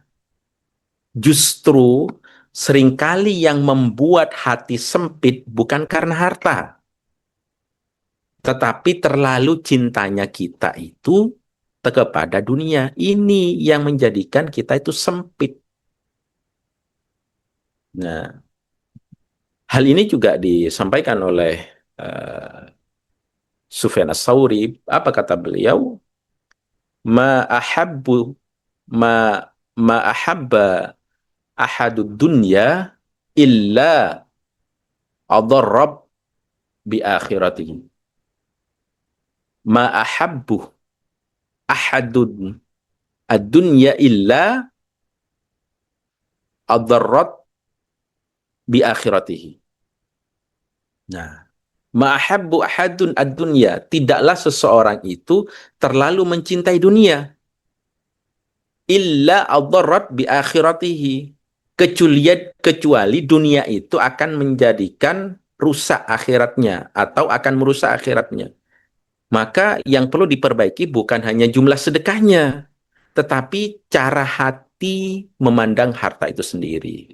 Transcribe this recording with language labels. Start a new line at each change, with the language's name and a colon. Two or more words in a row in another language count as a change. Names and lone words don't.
Indonesian: Justru seringkali yang membuat hati sempit bukan karena harta, tetapi terlalu cintanya kita itu kepada dunia. Ini yang menjadikan kita itu sempit. Nah, hal ini juga disampaikan oleh uh, Sufyan Ats-Tsauri. Apa kata beliau?
Arabic: ما أحب ما ما أحب أحد الدنيا إلا أضرت بآخرته. ما أحب أحد الدنيا إلا أضرت بآخرته. Nah, ما أحب أحد الدنيا,
Indonesian: tidaklah seseorang itu terlalu mencintai dunia,
Arabic: إلا أضرت بآخرته,
Indonesian: kecuali dunia itu akan menjadikan rusak akhiratnya atau akan merusak akhiratnya. Maka yang perlu diperbaiki bukan hanya jumlah sedekahnya, tetapi cara hati memandang harta itu sendiri.